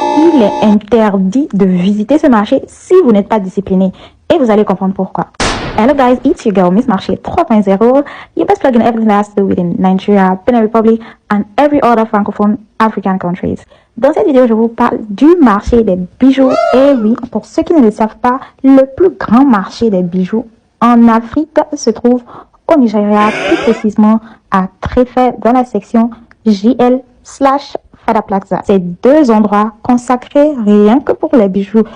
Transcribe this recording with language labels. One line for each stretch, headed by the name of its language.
French: il est interdit de visiter ce marché si vous n'êtes pas discipliné. Et vous allez comprendre pourquoi.
English: Hello guys, it's your girl Miss Marché 3.0, your best plug in everything that has to do with Nigeria, Benin Republic, and every other francophone African countries.
French: Dans cette vidéo, je vous parle du marché des bijoux. Et oui, pour ceux qui ne le savent pas, le plus grand marché des bijoux en Afrique se trouve au Nigeria, plus précisément à Tréfait, dans la section JL/Fada Plaza. Ces deux endroits consacrés rien que pour les bijoux.